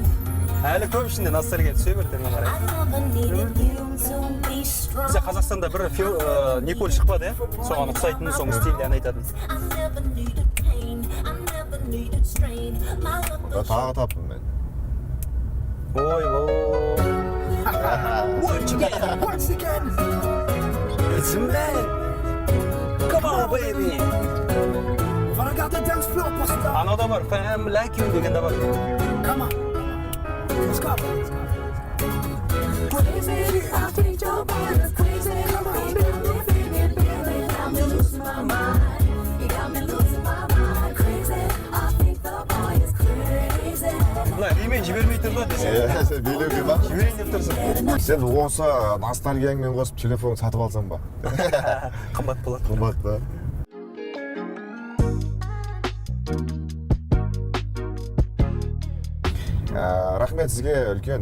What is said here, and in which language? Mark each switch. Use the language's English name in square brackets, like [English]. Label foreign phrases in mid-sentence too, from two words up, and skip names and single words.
[Kazakh] Әлі көп ішінде ностальгия түсе берді мен қарай. Бізде Қазақстанда бір Николь шықпады, соған ұқсайтын, соның стилде ән айтатын. Тағы таптым мен. Ой. [English] Once again. It's a man. Come on, baby. I got the dance floor busted up. [Kazakh] Анау да бар, Fam Like You деген де бар. [English] Come on. Let's go. Crazy, I think your boy is crazy. Come on, baby. You got me losing my mind. You got me losing my mind. Crazy, I think the boy is crazy. [Kazakh] Мына ремень жібермей тұр да десең. Сен билеуге ба? Жіберейін деп тұрсың. Сен осы ностальгияңмен қосып телефон сатып алсаң ба? Қымбат болады. Қымбат па? Рахмет сізге үлкен.